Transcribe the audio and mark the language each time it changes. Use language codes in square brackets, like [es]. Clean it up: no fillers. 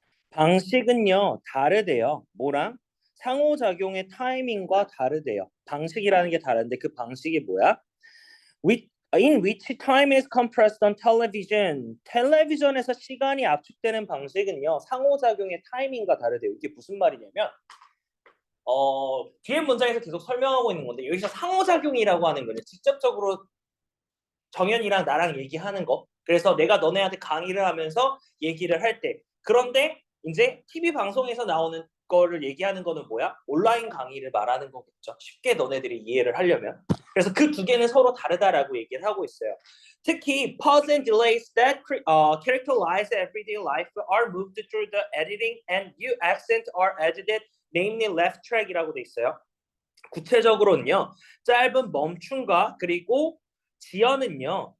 [ko] 방식은요, 다르대요. 뭐랑? 상호작용의 타이밍과 다르대요. 방식이라는 게 다른데 그 방식이 뭐야? [en] In which time is compressed on television. [ko] 텔레비전에서 시간이 압축되는 방식은요, 상호작용의 타이밍과 다르대요. 이게 무슨 말이냐면, 뒤에 문장에서 계속 설명하고 있는 건데, 여기서 상호작용이라고 하는 거는 직접적으로 정연이랑 나랑 얘기하는 거. 그래서 내가 너네한테 강의를 하면서 얘기를 할 때. 그런데 이제 TV 방송에서 나오는 거를 얘기하는 거는 뭐야? 온라인 강의를 말하는 거겠죠. 쉽게 너네들이 이해를 하려면. 그래서 그 두 개는 서로 다르다라고 얘기를 하고 있어요. [en] 특히 pause and delays that characterize everyday life are moved through the editing and new accent are edited, namely left track이라고 [ko] 돼 있어요. 구체적으로는요. 짧은 멈춤과 그리고 지연은요.